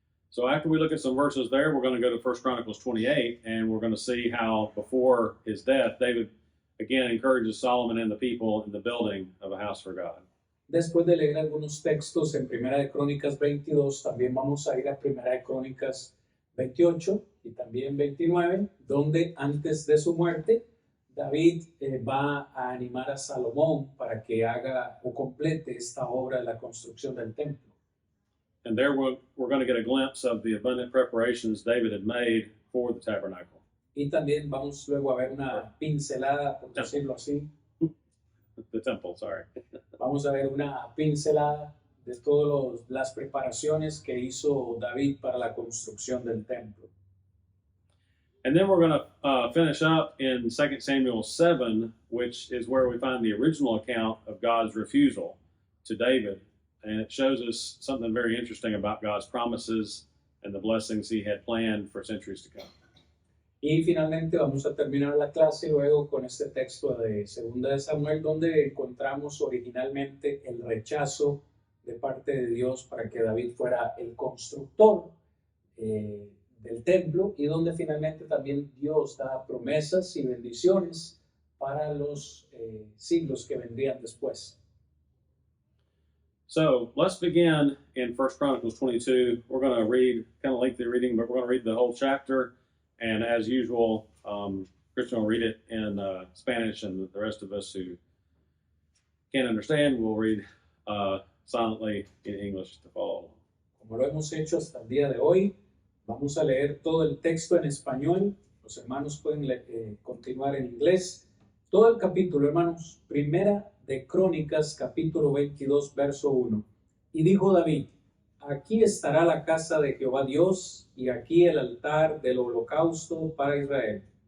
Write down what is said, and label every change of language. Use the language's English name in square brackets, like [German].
[English] So after we look at some verses there, we're going to go to 1 Chronicles 28, and we're going to see how before his death, David again encourages Solomon and the people in the building of a house for God. [Spanish] Después de leer algunos textos en Primera de Crónicas 22, también vamos a ir a Primera de Crónicas 28 y también 29, donde antes de su muerte, David va a animar a Salomón para que haga o complete esta obra de la construcción del templo. [English] And there we're going to get a glimpse of the abundant preparations David had made for the tabernacle. [Spanish] Y también vamos luego a ver una pincelada, por decirlo así. [English] The temple, sorry. [Spanish] Vamos a ver una pincelada de todas las preparaciones que hizo David para la construcción del templo. [English] And then we're going to finish up in 2 Samuel 7, which is where we find the original account of God's refusal to David. And it shows us something very interesting about God's promises and the blessings he had planned for centuries to come. [Spanish] Y finalmente vamos a terminar la clase luego con este texto de Segunda de Samuel, donde encontramos originalmente el rechazo de parte de Dios para que David fuera el constructor del templo, y donde finalmente también Dios da promesas y bendiciones para los siglos que vendrían después. [English] So let's begin in 1 Chronicles 22. We're going to read, kind of lengthy reading, but we're going to read the whole chapter. And as usual, Christian will read it in Spanish, and the rest of us who can't understand will read silently in English to follow. [Spanish] Como lo hemos hecho hasta el día de hoy, vamos a leer todo el texto en español. Los hermanos pueden continuar en inglés. Todo el capítulo, hermanos, primera de Crónicas, capítulo 22, verso 1. Y dijo David, aquí estará la casa de Jehová Dios, y aquí el altar del holocausto para Israel.